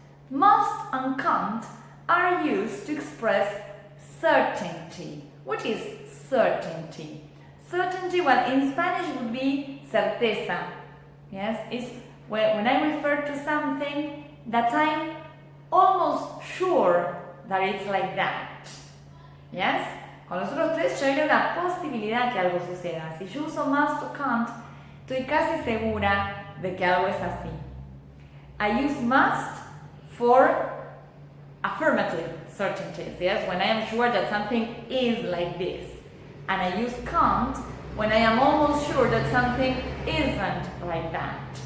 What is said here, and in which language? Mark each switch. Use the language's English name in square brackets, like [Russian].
[English] Must and can't are used to express certainty. What is certainty? Certainty, well, in Spanish would be certeza. Yes, it's when I refer to something that I'm almost sure that it's like that. Yes? [Spanish] Con los otros tres yo hay una posibilidad que algo suceda. Si yo uso must o can't, estoy casi segura de que algo es así. [English] I use must for affirmative certainties, yes? When I am sure that something is like this. And I use can't when I am almost sure that something isn't like that.